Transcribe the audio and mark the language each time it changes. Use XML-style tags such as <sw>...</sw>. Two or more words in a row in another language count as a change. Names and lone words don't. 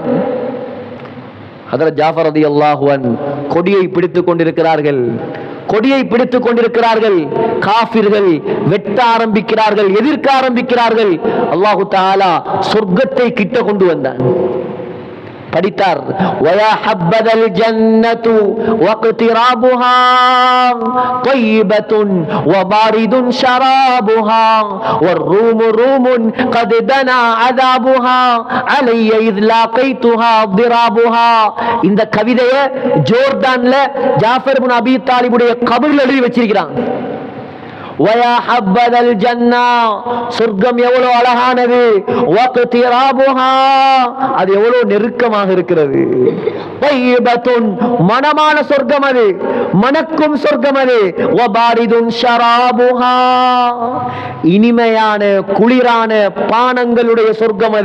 <ta>ஹஜ்ரத் ஜாஃபர்</ta> <ar>رضي الله عنه</ar> <ta>கொடியை பிடித்துக் கொண்டிருக்கிறார்கள், கொடியை பிடித்துக் கொண்டிருக்கிறார்கள். காஃபிர்கள் வெட்ட ஆரம்பிக்கிறார்கள், எதிர்க்க ஆரம்பிக்கிறார்கள். அல்லாஹு தஆலா சொர்க்கத்தை கிட்ட கொண்டு வந்தான்.</ta> <ar>படித்தார். ويا حبذا الجنة واقترابها طيبة وبارد شرابها والروم روم قد دنا عذابها علي إذ لاقيتها ضرابها.</ar> <ta>இந்த கவிதையை ஜோர்டான்ல ஜாஃபர் இப்னு அபீ தாலிபுடைய கபர்ல எழுதி வச்சிருக்கிறான்.</ta> <ar>ويا حبذا الجنة,</ar> <ta>சொர்க்கம் எவ்வளவு அழகானது, வக்திராபுஹா, அது எவ்வளவு நெருக்கமாக இருக்கிறது, தையிபத்துன், மனமான சொர்க்கம் அது, மணக்கும் சொர்க்கம் அது,</ta> <ar>وبارد شرابها,</ar> <ta>இனிமையான குளிரான பானங்களுடைய சொர்க்கம் அது.</ta>